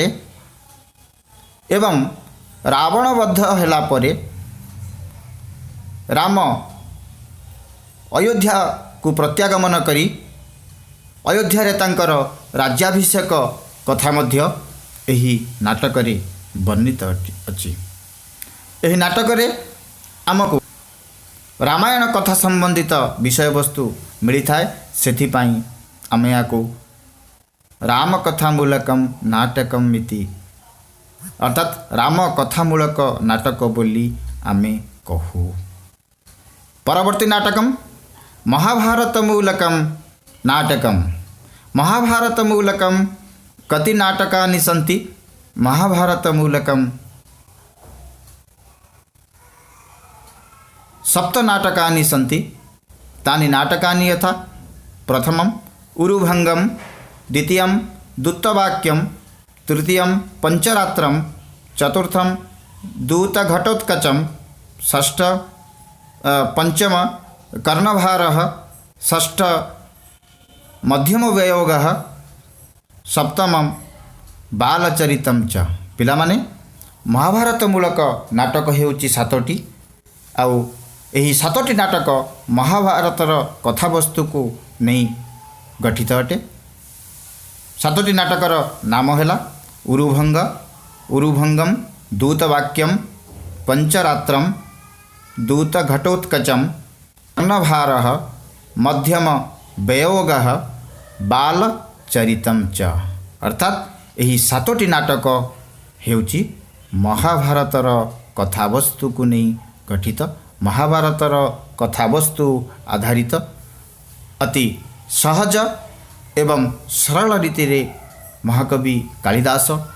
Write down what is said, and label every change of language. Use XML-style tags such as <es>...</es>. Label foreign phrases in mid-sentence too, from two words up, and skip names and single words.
<or>ଏବଂ ରାବଣବଧ ହେଲା ପରେ ରାମ ଅଯୋଧ୍ୟା କୋ ପ୍ରତ୍ୟାଗମନ କରୀ ଅଯୋଧ୍ୟା ତାଂକର ରାଜ୍ୟାଭିଷେକ କଥା ମଧ୍ୟ ଏହୀ ନାଟକ ରେ ବର୍ଣିତ ଅଛି। ଏହୀ ନାଟକ ରେ ଆମକୋ ରାମାୟଣ କଥା ସଂବଂଧିତ ବିଷୟ ବସ୍ତୁ ମିଲୀ ଥାଏ। ସେଥିପାଈ ଆମେ ଯାକୋ</or> <sa>राम कथामूलकम नाटकम इति</sa> <or>ଅର୍ଥାତ ରାମ କଥାମୂଲକ ନାଟକ ବୋଲୀ ଆମେ କହୂ।</or> <sa>परवर्ती नाटकम महाभारतमूलकम नाटकम। महाभारतमूलकम कति नाटकानि सन्ति? महाभारतमूलकम 7 नाटकानि सन्ति। तानि नाटकानि यथा प्रथमम् उरुभंगम, द्वितीयं दूतवाक्यम, तृतीयं पंचरात्रम, चतुर्थं दूतघटोत्कचम, षष्ठ पंचम कर्णभारः, षष्ठ मध्यमव्ययोगः, सप्तमं बालचरितं च।</sa> <or>ପିଲାମାନେ ମହାଭାରତମୂଲକ ନାଟକ ହେଉଚୀ 7ଟୀ। ଆଉ ଏହୀ 7ଟୀ ନାଟକ ମହାଭାରତର କଥାବସ୍ତୁ କୋ ନହୀଂ ଗଠିତ ଅଟେ। 7ଟୀ ନାଟକର ନାମ ହୈଲା ଉରୁଭଂଗ, ଉରୁଭଂଗମ, ଦୂତବାକ୍ୟମ, ପଂଚରାତ୍ରମ, ଦୂତଘଟୋତ୍କଚମ, କର୍ଣଭାରଃ, ମଧ୍ୟମ ବ୍ୟୟୋଗଃ, ବାଲଚରିତଂ ଚ। ଅର୍ଥାତ ଯହୀ 7ଟୀ ନାଟକ ହେଉଚୀ ମହାଭାରତର କଥାବସ୍ତୁ କୋ ନହୀଂ ଗଠିତ, ମହାଭାରତର କଥାବସ୍ତୁ ଆଧାରିତ ଅତି ସହଜ ଏବଂ ସରଲ ରୀତି ରେ ମହାକବି କାଲିଦାସ</or>